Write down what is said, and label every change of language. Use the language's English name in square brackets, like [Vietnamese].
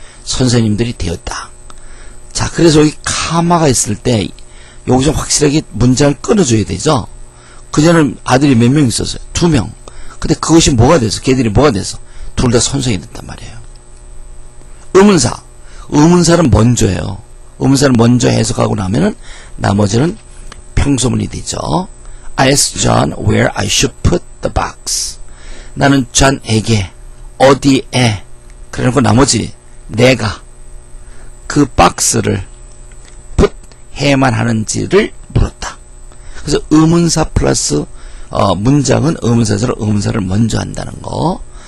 [Korean] 선생님들이 되었다. 자, 그래서 여기 카마가 있을 때 여기서 확실하게 문장을 끊어줘야 되죠. 그녀는 아들이 몇 명 있었어요? 2명. 근데 그것이 뭐가 돼서? 걔들이 뭐가 돼서? 둘 다 선생이 됐단 말이에요. 의문사. 의문사는 먼저예요. 의문사를 먼저 해석하고 나면은 나머지는 평소문이 되죠. [English] I asked John where I should put the box. [Korean] 나는 존에게 어디에 그래놓고 나머지 내가 그 박스를 put 해야만 하는지를 물었다. 그래서 의문사 플러스 문장은 의문사절 의문사를 먼저 한다는 거.